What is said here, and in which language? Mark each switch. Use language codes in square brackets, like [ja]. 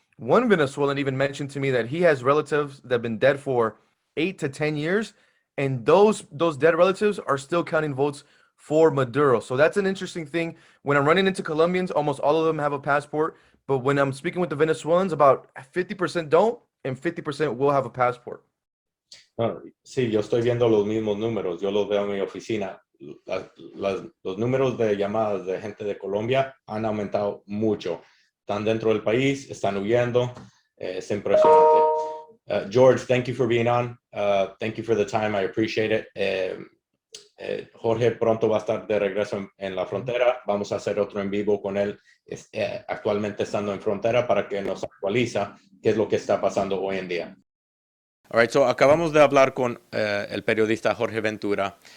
[en] One Venezuelan even mentioned to me that he has relatives that have been dead for 8 to 10 years, and those dead relatives are still counting votes for Maduro. So that's an interesting thing. When I'm running into Colombians, almost all of them have a passport, but when I'm speaking with the Venezuelans, about 50% don't, and 50% will have a passport. [es] Bueno, sí, yo estoy viendo los mismos números, yo los veo en mi oficina. Los números de llamadas de gente de Colombia han aumentado mucho. Están dentro del país, están huyendo, es impresionante. [en] George, thank you for being on. Thank you for the time, I appreciate it. [es] Jorge pronto va a estar de regreso en la frontera. Vamos a hacer otro en vivo con él, actualmente estando en frontera, para que nos actualiza qué es lo que está pasando hoy en día. [en] All right, so [es] acabamos de hablar con el periodista Jorge Ventura.